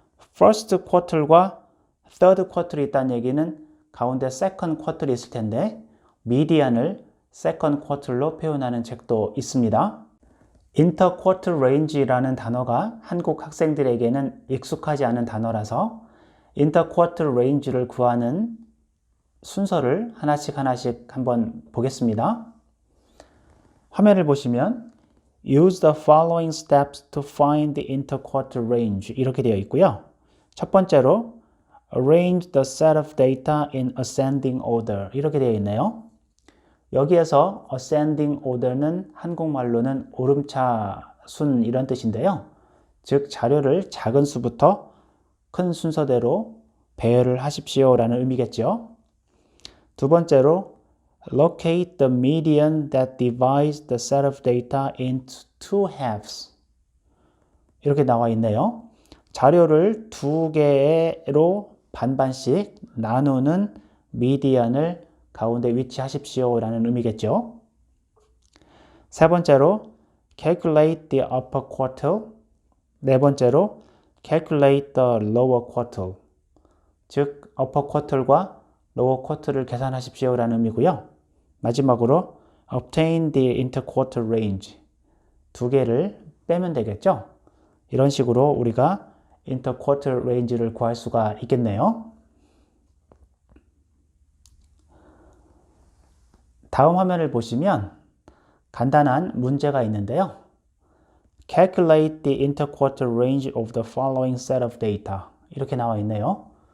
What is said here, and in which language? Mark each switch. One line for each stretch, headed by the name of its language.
Korean: first quarter과 third quarter이 있다는 얘기는 가운데 second quarter이 있을 텐데 median을 second quarter로 표현하는 책도 있습니다. interquarter range라는 단어가 한국 학생들에게는 익숙하지 않은 단어라서 interquarter range를 구하는 순서를 하나씩 한번 보겠습니다. 화면을 보시면
English: Use the following steps to find the interquarter range
Korean: 이렇게 되어 있고요. 첫 번째로
English: Arrange the set of data in ascending order
Korean: 이렇게 되어 있네요. 여기에서 ascending order는 한국말로는 오름차 순 이런 뜻인데요. 즉 자료를 작은 수부터 큰 순서대로 배열을 하십시오 라는 의미겠죠. 두 번째로
English: Locate the median that divides the set of data into two halves
Korean: 이렇게 나와 있네요. 자료를 두 개로 반반씩 나누는 미디안을 가운데 위치하십시오 라는 의미겠죠. 세 번째로
English: calculate the upper quartile.
Korean: 네 번째로
English: calculate the lower quartile.
Korean: 즉 upper quartile과 lower quartile을 계산하십시오 라는 의미고요. 마지막으로
English: obtain the interquarter range.
Korean: 두 개를 빼면 되겠죠. 이런 식으로 우리가 interquarter range를 구할 수가 있겠네요. 다음 화면을 보시면 간단한 문제가 있는데요.
English: Calculate the interquarter range of the following set of data.
Korean: 이렇게 나와 있네요.